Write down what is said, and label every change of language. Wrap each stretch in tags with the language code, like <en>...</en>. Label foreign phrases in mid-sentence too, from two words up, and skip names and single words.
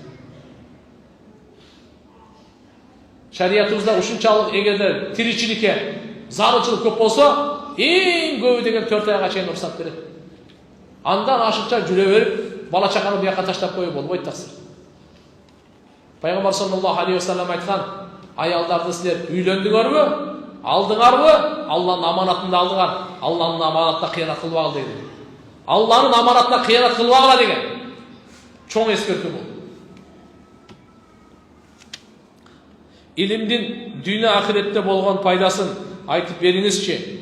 <ky>Шариятыбызда ушунчалык эгерде тиричиликке зарылчылык көп болсо, эң көбү деген 4 айга чейин уруксат берет. Андан ашыкча жүрө берип, бала чаканы бияқка таштап коюп болбойт таксыр. Пайгамбар</ky> <ar>صلى الله عليه وسلم</ar> <ky>айткан, аялдарды силер үйлөндүңөрбү, алдыңарбы, Алланын аманатында алдыңар, Алланын аманатына кыянат кылбагыла деген. Алланын аманатына кыянат кылбагыла деген. Чоң эскертүү бул. Илимдин дүйнө ахиретте болгон пайдасын айтып бериңизчи.</ky>